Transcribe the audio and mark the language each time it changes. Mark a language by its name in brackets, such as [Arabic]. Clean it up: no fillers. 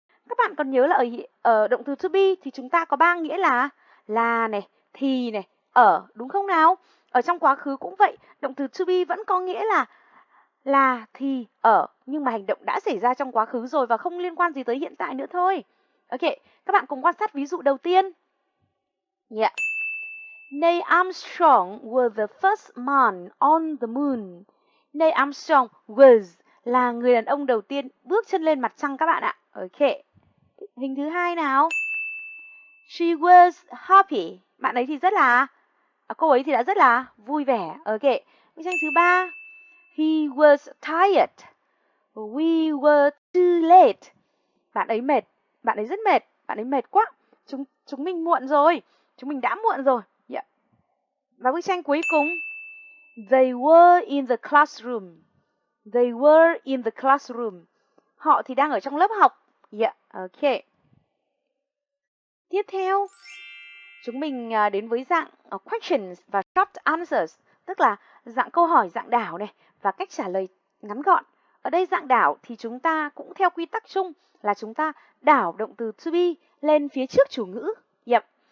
[Vietnamese] Các bạn còn nhớ là ở động từ to be thì chúng ta có 3 nghĩa là này, thì này, ở, đúng không nào? Ở trong quá khứ cũng vậy, động từ to be vẫn có nghĩa là, thì, ở, nhưng mà hành động đã xảy ra trong quá khứ rồi và không liên quan gì tới hiện tại nữa thôi. Ok, các bạn cùng quan sát ví dụ đầu tiên. [English] Neil Armstrong was the first man on the moon. [Vietnamese] Neil Armstrong was là người đàn ông đầu tiên bước chân lên mặt trăng các bạn ạ. Ok. Hình thứ hai nào. [English] She was happy. [Vietnamese] Bạn ấy thì cô ấy thì đã rất là vui vẻ. Ok. Bức tranh thứ ba. [English] He was tired. We were too late. [Vietnamese] Bạn ấy mệt. Bạn ấy rất mệt. Bạn ấy mệt quá. Chúng mình muộn rồi. Chúng mình đã muộn rồi. Và bức tranh cuối cùng. [English] They were in the classroom. They were in the classroom. [Vietnamese] Họ thì đang ở trong lớp học. Yeah, okay. Tiếp theo, chúng mình đến với dạng questions và short answers, tức là dạng câu hỏi dạng đảo này và cách trả lời ngắn gọn. Ở đây dạng đảo thì chúng ta cũng theo quy tắc chung là chúng ta đảo động từ to be lên phía trước chủ ngữ. Yep.